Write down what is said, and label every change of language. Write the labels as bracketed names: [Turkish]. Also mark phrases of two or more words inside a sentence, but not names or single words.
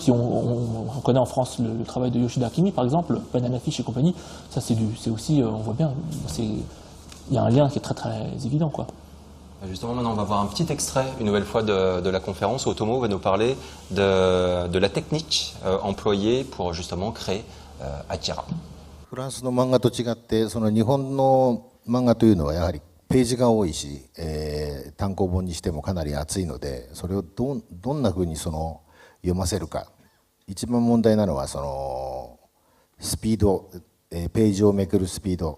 [French] Si on connaît en France le travail de Yoshida Akimi, par exemple, Banana Fish et compagnie. Ça, c'est aussi, on voit bien, il y a un lien qui est très très évident, quoi. Justement, maintenant, on va voir un petit extrait, une nouvelle fois, de la conférence où Otomo va nous parler de la technique employée pour justement créer Akira. [Japanese] フランスの漫画と違って、その日本の漫画というのはやはりページが多いし、単行本にしてもかなり厚いので、それをどんな風に読ませるか。一番問題なのはスピード、ページをめくるスピード。